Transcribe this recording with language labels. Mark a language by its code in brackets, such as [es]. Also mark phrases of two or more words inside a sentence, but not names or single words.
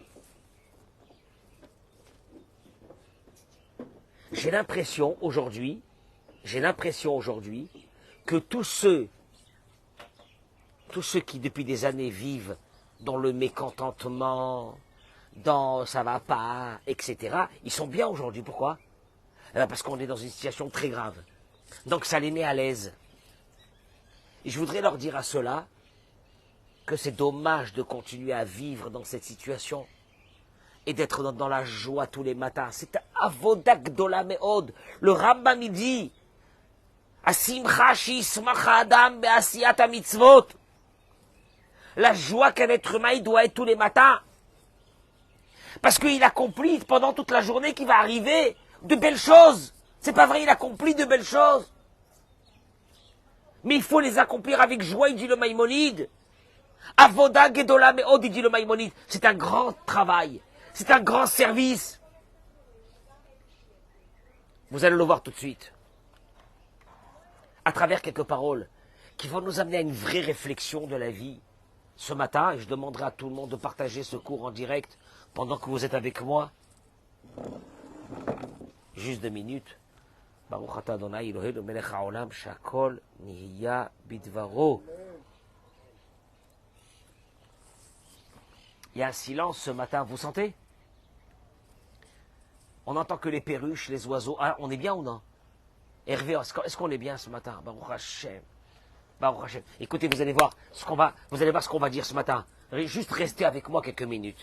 [fr] J'ai l'impression aujourd'hui que tous ceux qui depuis des années vivent dans le mécontentement, dans ça va pas, etc., ils sont bien aujourd'hui. Pourquoi? Parce qu'on est dans une situation très grave. Donc ça les met à l'aise. Et je voudrais leur dire à ceux-là que c'est dommage de continuer à vivre dans cette situation et d'être dans la joie tous les matins. [he] C'est עבודה גדולה מאוד. [fr] Le Rambam il dit [he] השמחה שישמח אדם בעשיית המצוות. [fr] La joie qu'un être humain il doit être tous les matins. Parce qu'il accomplit pendant toute la journée qu'il va arriver de belles choses. C'est pas vrai, il accomplit de belles choses. Mais il faut les accomplir avec joie, il dit le Maïmonide. [he] עבודה גדולה מאוד, [fr] il dit le Maïmonide. C'est un grand travail. C'est un grand service. Vous allez le voir tout de suite. À travers quelques paroles qui vont nous amener à une vraie réflexion de la vie. Ce matin, et je demanderai à tout le monde de partager ce cours en direct pendant que vous êtes avec moi. Juste 2 minutes. [he] ברוך אתה ה' אלוהינו מלך העולם שהכל נהיה בדברו. [fr] Il y a un silence ce matin, vous sentez? On entend que les perruches, les oiseaux. Ah, on est bien ou non? Hervé, est-ce qu'on est bien ce matin? [he] ברוך השם. ברוך השם. [fr] Écoutez, vous allez voir ce qu'on va dire ce matin. Juste restez avec moi quelques minutes.